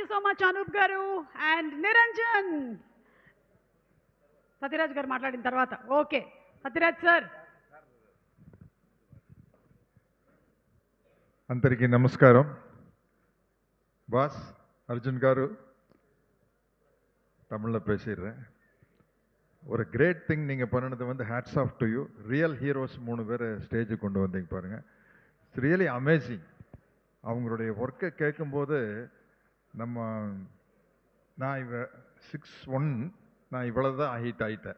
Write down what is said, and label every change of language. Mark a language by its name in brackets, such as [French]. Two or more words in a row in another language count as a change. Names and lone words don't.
[English] so much, Anup Garu and Niranjan. [Telugu] Sathiraj గారు మాట్లాడిన తర్వాత. [English] Okay. Sathiraj sir. [Telugu] అందరికీ నమస్కారం. [Tamil] బాస్ அர்ஜுன் గారు தமிழில் பேசிடுறேன். ஒரு [English] great thing [Tamil] நீங்கள் பண்ணினது வந்து [English] hats off to you. real heroes [Tamil] 3 பேர் ஸ்டேஜுக்கு கொண்டு வந்தீங்க பாருங்கள். [English] it's really amazing. [Tamil] அவங்களுடைய ஒர்க்கை கேட்கும்போது நான் 6'1", நான் இவ்வளோ தான் ஹைட் ஆகிட்டேன்.